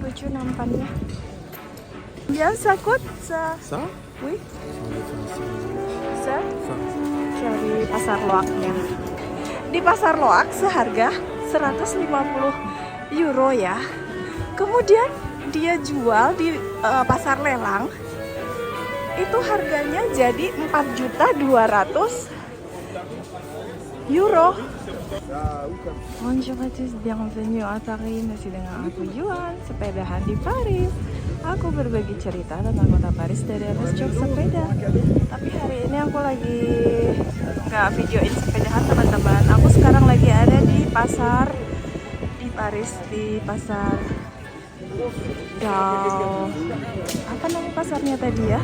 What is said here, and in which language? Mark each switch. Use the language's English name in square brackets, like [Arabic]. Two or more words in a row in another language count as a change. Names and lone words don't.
[Indonesian] lucu nampannya. [French] Bien, ça coûte ça? Ça? Oui. Ça. Ça? [Indonesian] Cari pasar loaknya. Di pasar loak seharga 150 euro ya. Kemudian dia jual di pasar lelang. Itu harganya jadi 4.200.000 euro. [French] Bonjour à tous, bienvenue à Paris. [Indonesian] Masih dengan aku Yuan, sepedahan di Paris. Aku berbagi cerita tentang kota Paris dari atas jok sepeda. Tapi hari ini aku lagi nggak videoin sepedahan teman-teman. Aku sekarang lagi ada di pasar di Paris, di pasar apa namanya pasarnya tadi ya?